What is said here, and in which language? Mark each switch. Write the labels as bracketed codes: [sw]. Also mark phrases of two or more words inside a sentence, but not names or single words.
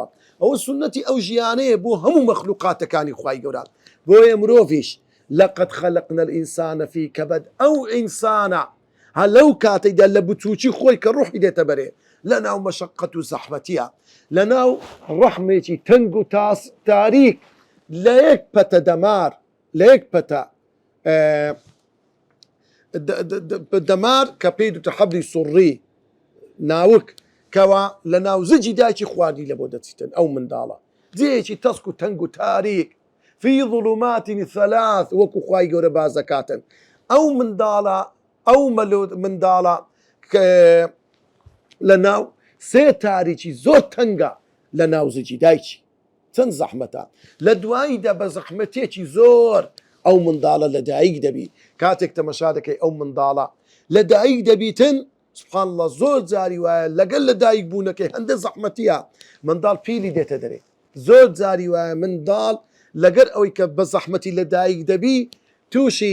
[ckb] ئەوە سنەتی ئەو ژیانەیە بۆ هەموو مەخلوقاتەکانی خوای گەورە بۆیە مرۆڤیش [ar] لقد خلقنا الإنسان في كبد [ckb] ئەو ئینسانە هەر لەو کاتێکدا لە بچووکی خۆی کە ڕوحی دێتە بەرێ لە ناو مەشەقەت و زەحمەتیە لە ناو ڕەحمێکی تەنگ و تاریک لە یەک پەتە دەمار لە یەک پەتە دەمار کە پێی دوتە حەبلی سوڕی ناوک کەوا لە ناو زجی دایکی خواردی لە بۆ دەچیتن ئەو منداڵە جێیەکی تەسک و تەنگ و تاریک [ar] في ظلمات ثلاث [ckb] وەکو خوای گەورە بازەکاتن ئەو منداڵە ئەو منداڵە لە ناو سێ تاریکی زۆر تەنگە لە ناو زجی دایکی چەند زەحمەتە لە دواییدا بە زەحمەتێکی زۆر ئەو منداڵە لە دایک دەبی کاتێک تەمەشا دەکەی ئەو منداڵە لە دایک دەبیتن [ar] سبحان الله [ckb] زۆر جاری وایە لەگەل لە دایک بوونەکەی هەندە زەحمەتیە منداڵ پیلی دێتە دەرێ زۆر جاری وایە منداڵ لەگەر ئەوەی کە بە زەحمەتی لە دایک دەبی تووشی